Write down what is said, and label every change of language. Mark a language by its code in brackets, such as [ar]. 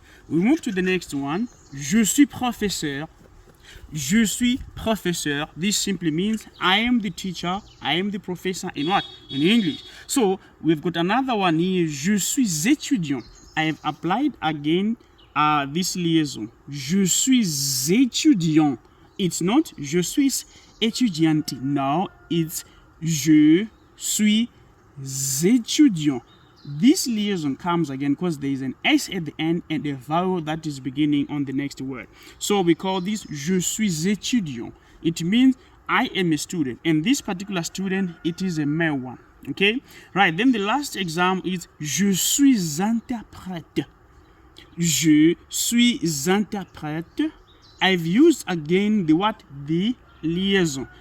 [en] We move to the next one. [fr] Je suis professeur. Je suis professeur. [en] This simply means I am the teacher. I am the professor in what? In English. So we've got another one here. [fr] Je suis étudiant. [en] I have applied again this liaison. [fr] Je suis étudiant. [en] It's not [fr] je suis étudiante. [en] No, it's [fr] je suis étudiant. [en] This liaison comes again because there is an S at the end and a vowel that is beginning on the next word. So we call this [fr] je suis étudiant. [en] It means I am a student. And this particular student, it is a male one. Okay? Right. Then the last example is [fr] je suis interprète. Je suis interprète. [en] I've used again the what? The liaison.